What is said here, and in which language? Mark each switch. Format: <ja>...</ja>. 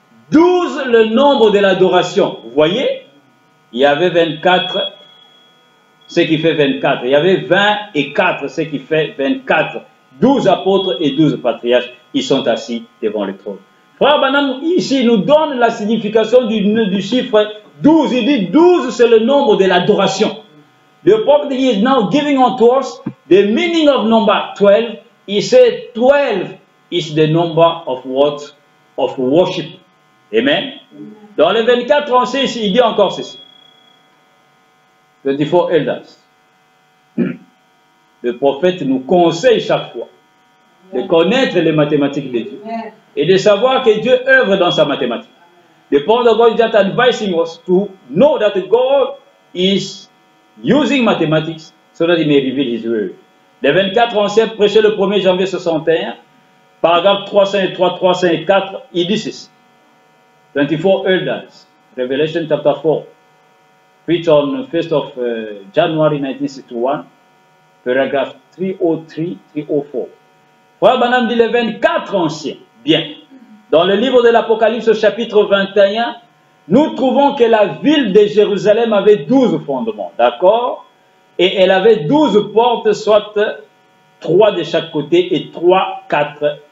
<fr>12 le nombre de l'adoration. Vous voyez, il y avait 24, ce qui fait 24. Il y avait 20 et 4, ce qui fait 24. 12 apôtres et 12 patriarches, ils sont assis devant le trône. Frère Branham, ici, nous donne la signification du chiffre 12. Il dit 12, c'est le nombre de l'adoration.</fr> <en>The prophet is now giving unto us the meaning of number 12. He said 12 is the number of what? Of worship. Amen.</en> <fr>Dans le 24, on sait ici, il dit encore ceci.</fr> <en>24 elders.</en> <fr>Le prophète nous conseille chaque fois de connaître les mathématiques de Dieu et de savoir que Dieu œuvre dans sa mathématique.</fr> <en>The prophet of God is just advising us to know that God is using mathematics so that he may reveal his word.</en> <fr>Le 24, on sait, prêché le 1er janvier 61, paragraphe 303, 304, il dit ceci.</fr> <en>24 elders, Revelation chapter 4, preached on 1st of January 1961, paragraphe 303, 304.</en> <fr>Frère Branham dit les 24 anciens. Bien. Dans le livre de l'Apocalypse, chapitre 21, nous trouvons que la ville de Jérusalem avait 12 fondements. D'accord? Et elle avait 12 portes, soit 3 de chaque côté, et 3, 4.</fr>